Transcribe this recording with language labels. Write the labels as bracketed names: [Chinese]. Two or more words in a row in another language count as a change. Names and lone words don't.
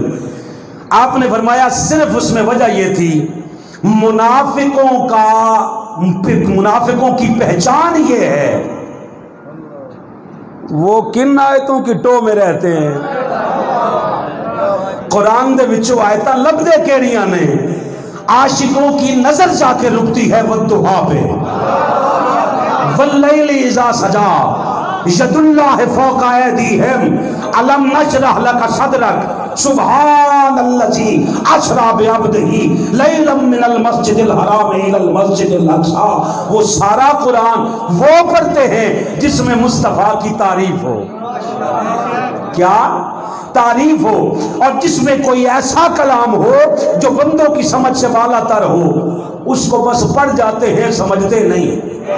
[Urdu] آپ نے فرمایا صرف اس میں وجہ یہ تھی منافقوں کی پہچان یہ ہے وہ کن آیتوں کی ٹو میں رہتے ہیں. [Punjabi] قرآن دے وچوں آیتاں لبدے کیڑیاں نے، [Urdu] عاشقوں کی نظر جا کے رکتی ہے والضحیٰ پہ، [Arabic] واللیل اذا سجا، ید اللہ فوق ایدیہم، الم نشرح لک صدرک، سبحان الذی اسری بعبدہ لیلا من المسجد الحرام الی المسجد الاقصی. [Urdu] وہ سارا قرآن وہ پڑھتے ہیں جس میں مصطفیٰ کی تعریف ہو. کیا تعریف ہو، اور جس میں کوئی ایسا کلام ہو جو بندوں کی سمجھ سے بالا تر ہو. اس کو بس پڑھ جاتے ہیں، سمجھتے نہیں.